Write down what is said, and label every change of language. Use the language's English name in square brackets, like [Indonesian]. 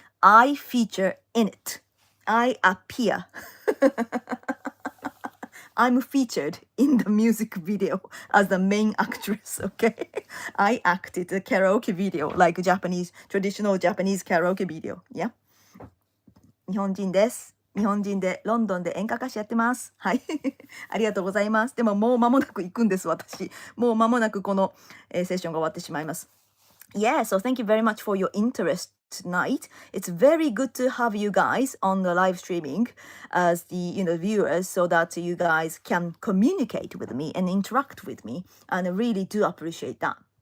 [English] I feature in it. I appear. I'm featured in the music video as the main actress, okay? I acted a karaoke video, like Japanese, traditional Japanese karaoke video, yeah? [Japanese] 日本人です。日本人でロンドンで演歌歌手やってます。はい。ありがとうございます。でももう間もなく行くんです、私。もう間もなくこの、セッションが終わってしまいます。 [English] Yeah, so thank you very much for your interest tonight. It's very good to have you guys on the live streaming as the viewers so that you guys can communicate with me and interact with me. And I really do appreciate that.